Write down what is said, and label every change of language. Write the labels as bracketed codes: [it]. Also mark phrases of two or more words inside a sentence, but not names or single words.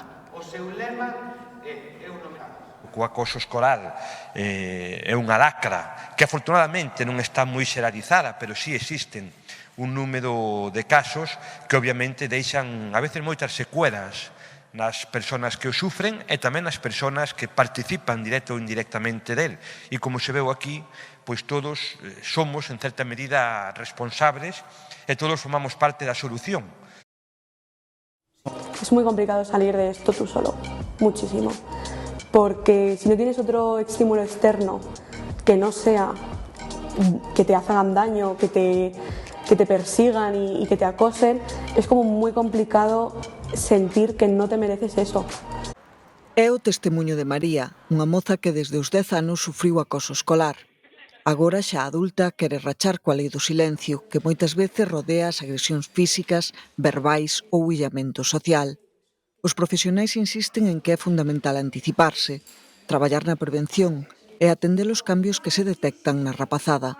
[gl] O seu lema o acoso escolar é unha lacra que afortunadamente non está moi xeralizada, pero sí existen un número de casos que obviamente deixan a veces moitas secuelas nas persoas que o sufren e tamén nas persoas que participan directo ou indirectamente del. E como se veu aquí, pois todos somos en certa medida responsables e todos formamos parte da solución. [es] Es muy complicado salir de esto tú solo, muchísimo. Porque si no tienes otro estímulo externo que no sea que te hagan daño, que te persigan y que te acosen, es como muy complicado sentir que no te mereces eso. [gl] É o testemuño de María, unha moza que desde os 10 anos sufriu acoso escolar. Agora xa adulta quere rachar coa lei do silencio, que moitas veces rodea as agresións físicas, verbais ou illamento social. Os profesionais insisten en que é fundamental anticiparse, traballar na prevención e atender os cambios que se detectan na rapazada.